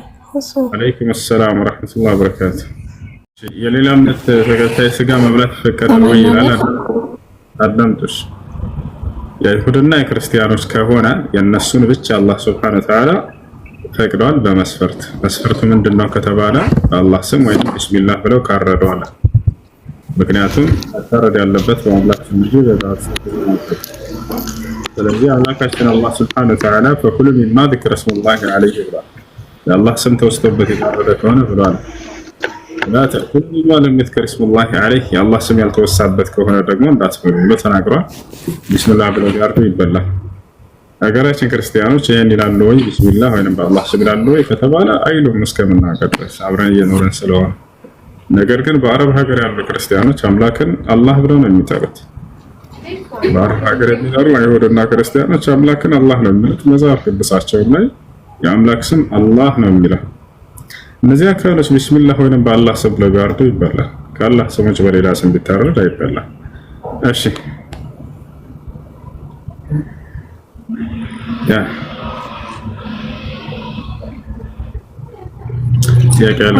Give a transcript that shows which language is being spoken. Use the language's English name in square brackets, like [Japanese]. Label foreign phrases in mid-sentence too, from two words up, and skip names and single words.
[Arabic] عليكم سلام ورحمة الله وبركاته። [Amharic] የሌላ እምነት ተከታይ ስጋ መብላት ይፈቀዳል ወይ ይላል። አዳምጡሽ። የይሁድና የክርስቲያኖች ከሆነ የነሱን ብቻ አላህ [Arabic] سبحانه وتعالى [Amharic] ፈቅዷል በመስፈርት። መስፈርቱ ምንድነው ከተባለ በአላህ ስም ወይ ቢስሚላህ ብለው ካረደዋል። ምክንያቱም መታረድ ያለበት በአምላክ ስም እንጂ በዛት። ስለዚህ አምላካችን አላህ [Arabic] سبحانه وتعالى فكلوا مما ذكر اسم الله عليه [Amharic] ብሏል። የአላህ ስም ተወስቶበት የታረደ ከሆነ ብሏል። [Arabic] لا تأكل مما لم يذكر اسم الله [Amharic] عليه የአላህ ስም ያልተወሳበት ከሆነ ደግሞ እንዳትበሉ ብሎ ተናግሯል። ቢስሚላህ ብለው ያርዱ ይበላል። ሀገራችን ክርስቲያኖች ይሄን ይላሉ ወይ ቢስሚላህ ወይንም በአላህ ስም ይላሉ ወይ ከተባለ አይሉም እስከምናውቀው ድረስ አብረን እየኖርን ስለሆነ። ነገር ግን በአረብ ሀገር ያሉ ክርስቲያኖች አምላክን አላህ ብለው ነው የሚጠሩት። በአረብ ሀገር የሚኖሩ አይሁድና ክርስቲያኖች አምላክን አላህ ነው የሚሉት። መጽሐፍ ቅዱሳቸው ላይ የአምላክ ስም አላህ ነው የሚለው። እነዚህ አካሎች ቢስሚላህ ወይንም በአላህ ስም ብለው ቢያርዱ ይበላል። ከአላህ ስሞች በሌላ ስም ቢታረድ አይበላም። እሺ ያ ያቀላል።